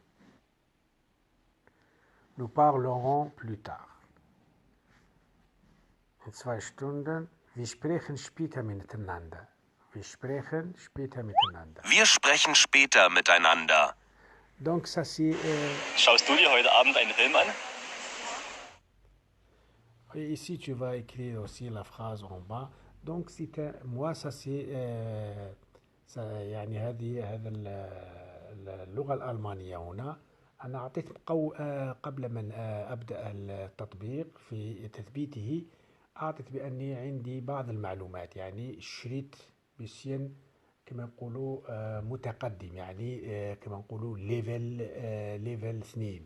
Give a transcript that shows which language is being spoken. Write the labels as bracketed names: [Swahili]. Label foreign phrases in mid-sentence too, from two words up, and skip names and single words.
[French] Nous parlerons plus tard. [German] In 2 Stunden. Wir sprechen später miteinander. Wir sprechen später miteinander. Wir sprechen später miteinander. [French] Donc ça c'est... [German] Schaust du dir heute Abend einen Film an? [French] Et ici tu vas écrire aussi la phrase en bas. Donc moi ça c'est... [Arabic] يعني هذا اللغة الألمانية هنا. أنا أعطيت قبل من أبدأ التطبيق في تثبيته أعطيت بأني عندي بعض المعلومات يعني شريط بسين كما نقولوا متقدم يعني كما نقولوا ليفل 2.